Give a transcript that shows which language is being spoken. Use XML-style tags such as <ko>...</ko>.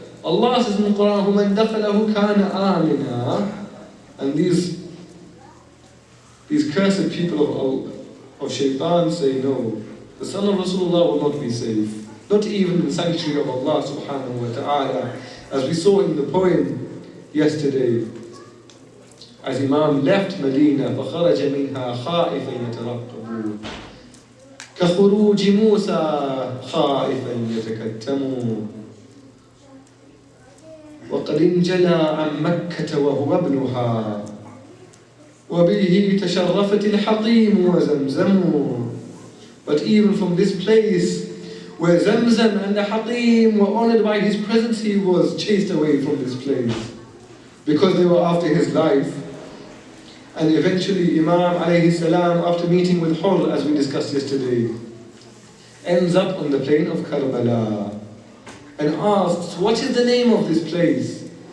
<en>Allah says in the Quran,</en> <ar>وَمَنْ دَخَلَهُ كَانَ آمِنًا.</ar> <en>And these cursed people of Shaitan say, no, the son of Rasulullah will not be safe. Not even in the sanctuary of Allah subhanahu wa ta'ala. As we saw in the poem yesterday, as Imam left Medina,</en> <ar>فَخَرَجَ مِنْهَا خَائِفًا يَتَرَقَّبُ كَخُرُوجِ مُوسَى خَائِفًا يَتَكَتَّمُ وَقَدْ انْجَلَى عَنْ مَكَّةَ وَهُوَ ابْنُهَا وَبِهِ تَشَرَّفَتِ الْحَطِيمُ وَزَمْزَمُ.</ar> <en>But even from this place where Zamzam and the Hatim were honored by his presence, he was chased away from this place because they were after his life. And eventually Imam alayhi salam, after meeting with Hur, as we discussed yesterday, ends up on the plain of Karbala and asks, what is the name of this place?</en>